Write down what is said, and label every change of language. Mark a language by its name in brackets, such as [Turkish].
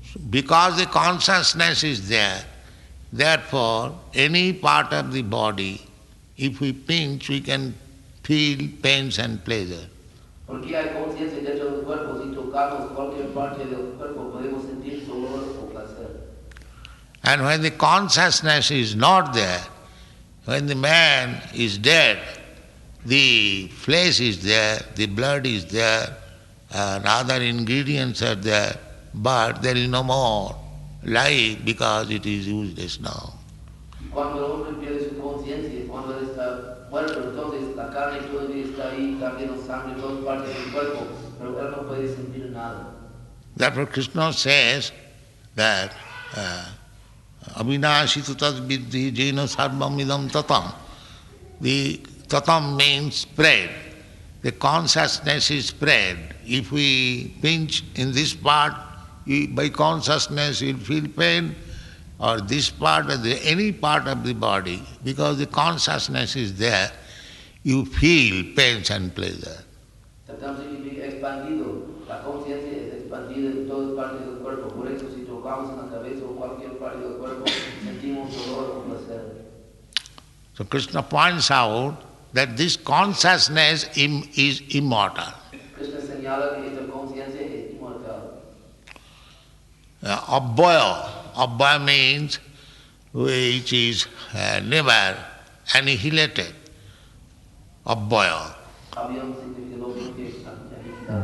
[English] Because the consciousness is there, therefore any part of the body, if we pinch, we can feel pains and pleasure. [Spanish] Porque hay conciencia dentro del cuerpo, si tocamos cualquier parte del cuerpo podemos sentir dolor o placer. [English] And when the consciousness is not there, when the man is dead, the flesh is there, the blood is there, and other ingredients are there, but there is no more life because it is useless now. [Spanish] Cuando el hombre pierde su conciencia, cuando él está muerto, entonces la carne todavía está ahí, también la sangre, todas partes del cuerpo, pero él no puede sentir nada. [Sanskrit] Therefore Krishna says that Avinashitu tad viddhi jena sarvam idam tatam. [English] The tatam means spread. The consciousness is spread. If we pinch in this part, by consciousness you'll feel pain, or this part, or any part of the body, because the consciousness is there, you feel pains and pleasure. [Spanish] Tatam significa expandido. La conciencia es expandida en todas partes del cuerpo. Por eso si tocamos en la cabeza o cualquier parte del cuerpo, sentimos dolor o placer. [English] So Krishna points out that this consciousness is immortal. [Spanish] Krishna señala que esta conciencia es inmortal. [English] Abhaya means which is never annihilated. [Sanskrit] Abhaya. [Spanish] Abhyam significa lo que es aniquilado.